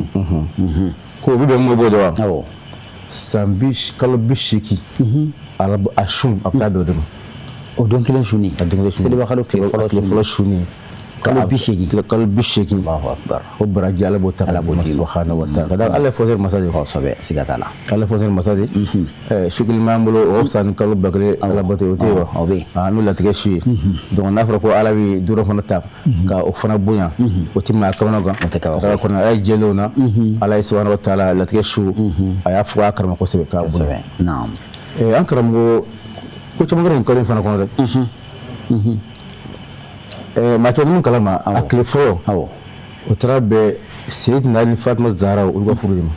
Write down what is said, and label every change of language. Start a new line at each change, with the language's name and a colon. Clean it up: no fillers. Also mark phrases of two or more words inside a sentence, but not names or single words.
Bambara: ko o bɛ bɛn mun b'o dɔn wa san kalo 80 a sun a bɛ taa dɔ de ma o don kelen sunni Seliba kalo tile fɔlɔ sunni kalo 80 kalo 80
Arabic: الله أكبر
Bambara: o baraji ala b'o ta ala b'o di
Arabic: سبحانه وتعالى
Bambara: kada ala fɔsɛri masadi kosɛbɛ siga t'a la ala fɔsɛri masadi sukili m'an bolo o san kalo bakele ala bato o tɛ wa o bɛ n'o latigɛ su ye donc n'a fɔra ko ala bɛ dɔrɔn fana ta ka o fana bonya o tɛ maa kamana kan o tɛ kaba ala kɔnɔ ala ye jɛlenw na ala ye
Arabic: سبحانه وتعالى
Bambara: latigɛ su a y'a fɔ a karama kosɛbɛ k'a bonya an karamɔgɔ ko caman kɛra nin kalo in fana kɔnɔ dɛ maa caman minnu kalama a tile fɔlɔ o taara bɛn Seyidina Ali ni Fatima Zahara olu ka furu de ma.